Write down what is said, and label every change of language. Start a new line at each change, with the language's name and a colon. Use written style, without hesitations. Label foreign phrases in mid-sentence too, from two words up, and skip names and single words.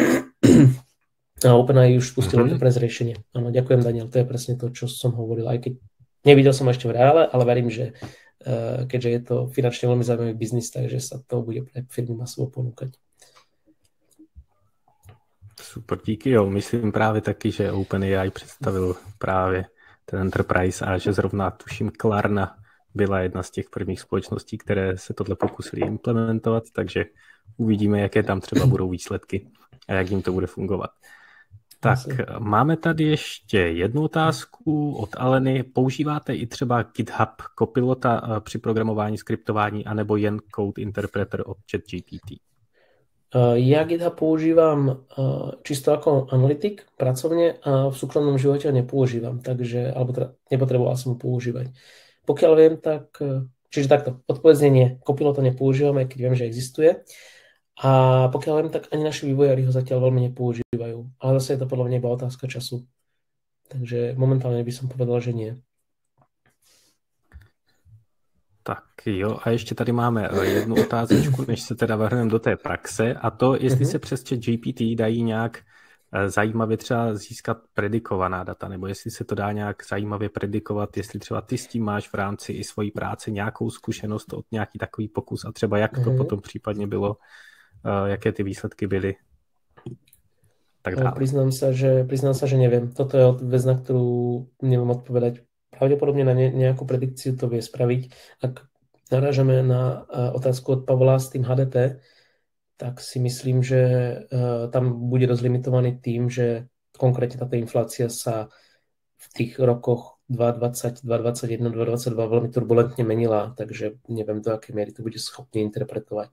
Slovak: A OpenAI už spustilo to prez riešenie. Áno, ďakujem, Daniel, to je presne to, čo som hovoril, aj keď Nevidel som ešte v reále, ale verím, že keďže je to finančne veľmi zaujímavý biznis, takže sa to bude pre firmy masovo ponúkať.
Czech: Super, díky. Jo, myslím právě taky, že OpenAI představil právě ten Enterprise a že zrovna tuším Klarna byla jedna z těch prvních společností, které se tohle pokusili implementovat, takže uvidíme, jaké tam třeba budou výsledky a jak jim to bude fungovat. Tak, máme tady ještě jednu otázku od Aleny. Používáte i třeba GitHub Copilota při programování, skriptování, anebo jen Code Interpreter od ChatGPT?
Slovak: Ja GitHub používam čisto ako analytik pracovne a v súkromnom živote ho nepoužívam, takže, alebo teda nepotreboval som ho používať. Pokiaľ viem, tak, čiže takto, odpovedznenie Copilota nepoužívam, aj keď viem, že existuje. A pokiaľ viem, tak ani naši vývojári ho zatiaľ veľmi nepoužívajú. Ale zase je to podľa mňa iba otázka času. Takže momentálne by som povedal, že nie.
Czech: Tak jo, a ještě tady máme jednu otázečku, než se teda vrhneme do té praxe, a to, jestli se přes ChatGPT dají nějak zajímavě třeba získat predikovaná data, nebo jestli se to dá nějak zajímavě predikovat, jestli třeba ty s tím máš v rámci i svojí práce nějakou zkušenost od nějaký takový pokus a třeba jak to potom případně bylo, jaké ty výsledky byly. Tak dále.
Slovak: Priznám sa, že neviem. Toto je vec, na ktorú neviem odpovedať. Pravdepodobne na nejakú predikciu to vie spraviť. Ak narážame na otázku od Pavla s tým HDP, tak si myslím, že tam bude dosť limitovaný tým, že konkrétne táto inflácia sa v tých rokoch 2020, 2021, 2022 veľmi turbulentne menila, takže neviem, do akej miery to bude schopný interpretovať.